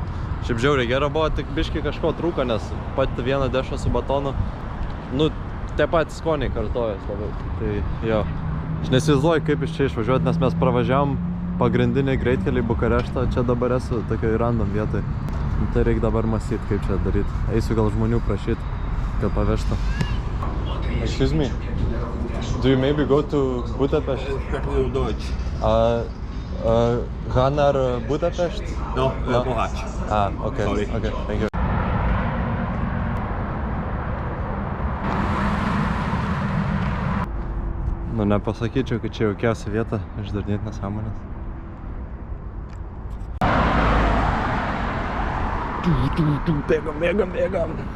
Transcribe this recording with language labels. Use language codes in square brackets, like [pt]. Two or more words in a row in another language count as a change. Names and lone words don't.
[lt] Šiaip žiauriai gera buvo, tik biškį kažko trūko, nes pati vieną dešą su batonu, nu, tie patys skoniai kartojas labai. Tai jo, aš nesivaizduoju, kaip iš čia išvažiuoti, nes mes pravažiavom pagrindiniai greitkeliai Bukareštą, čia dabar esu tokioj random vietai. Tai reikia dabar mąstyti, kaip čia daryti. Eisiu gal žmonių prašyti, kad pavežtų. [en] Excuse me. Do you maybe go to Budapest? Deutsch. Hanar Budapest? No, Mohač. Okay. Sorry. Okay, thank you. [lt] Nu, nepasakyčiau, kad čia jaukiausia vieta išdarinėti nesąmonės. Bėgam.